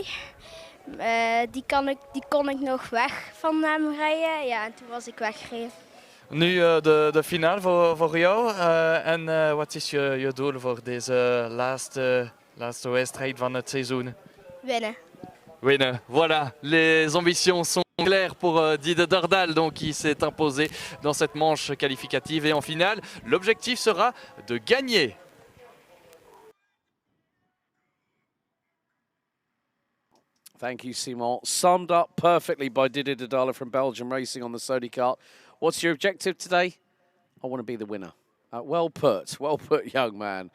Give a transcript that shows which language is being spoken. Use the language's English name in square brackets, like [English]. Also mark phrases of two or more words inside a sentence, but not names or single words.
[Dutch] Die kon ik nog weg van hem rijden. Ja, en toen was ik weggereden. Nu de finale voor jou. En wat is je doel voor deze laatste wedstrijd van het seizoen? Winnen. Winnen, [French] voilà. Les ambitions sont claires pour Didi Didala, donc qui s'est imposé dans cette manche qualificative. Et en finale, l'objectif sera de gagner. [English] Thank you, Simon. Summed up perfectly by Didi Didala from Belgium racing on the Sodi kart. What's your objective today? I want to be the winner. Well put, young man.